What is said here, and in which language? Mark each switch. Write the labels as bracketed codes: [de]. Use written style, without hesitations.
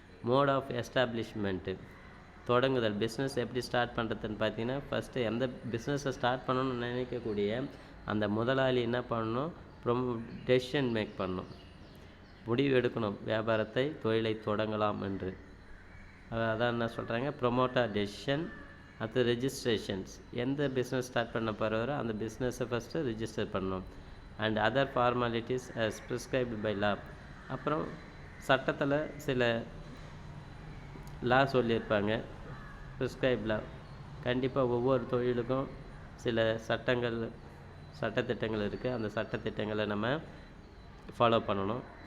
[en] mode of establishment, [ta] தொடங்குதல். Business எப்படி start பண்ணுறதுன்னு பார்த்தீங்கன்னா ஃபஸ்ட்டு எந்த பிஸ்னஸை ஸ்டார்ட் பண்ணணும்னு நினைக்கக்கூடிய அந்த முதலாளி என்ன பண்ணணும், டெசிஷன் மேக் பண்ணணும், முடிவு எடுக்கணும் வியாபாரத்தை தொழிலை தொடங்கலாம் என்று. அதான் என்ன சொல்கிறாங்க, ப்ரொமோட்டர் டெசிஷன். அடுத்து ரெஜிஸ்ட்ரேஷன்ஸ், எந்த பிஸ்னஸ் ஸ்டார்ட் பண்ண போகிறவரோ அந்த பிஸ்னஸை ஃபஸ்ட்டு ரிஜிஸ்டர் பண்ணணும். [en] And other formalities as prescribed by law. [ta] அப்புறம் சட்டத்தில் சில லா சொல்லியிருப்பாங்க, ப்ரிஸ்கிரைப் லா. கண்டிப்பாக ஒவ்வொரு தொழிலுக்கும் சில சட்டத்திட்டங்கள் இருக்குது, அந்த சட்டத்திட்டங்களை நம்ம ஃபாலோ பண்ணணும்.